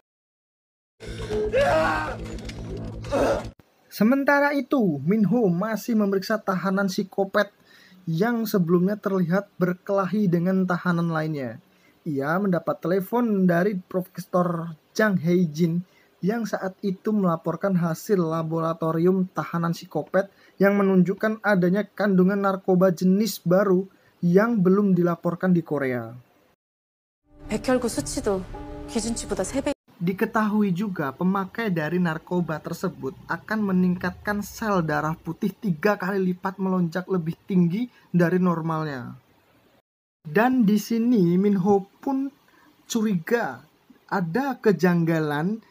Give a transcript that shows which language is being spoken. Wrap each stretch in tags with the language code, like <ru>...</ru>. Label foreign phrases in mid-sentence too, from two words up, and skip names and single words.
<id>Sementara itu, Min-ho masih memeriksa tahanan psikopat yang sebelumnya terlihat berkelahi dengan tahanan lainnya. Ia mendapat telepon dari Profesor Jang Hae-jin yang saat itu melaporkan hasil laboratorium tahanan psikopat yang menunjukkan adanya kandungan narkoba jenis baru yang belum dilaporkan di Korea.</id> <ko>백혈구 수치도 기준치보다 3배.</ko> <id>Diketahui juga pemakai dari narkoba tersebut akan meningkatkan sel darah putih 3 kali lipat melonjak lebih tinggi dari normalnya. Dan di sini Min-ho pun curiga ada kejanggalan.</id>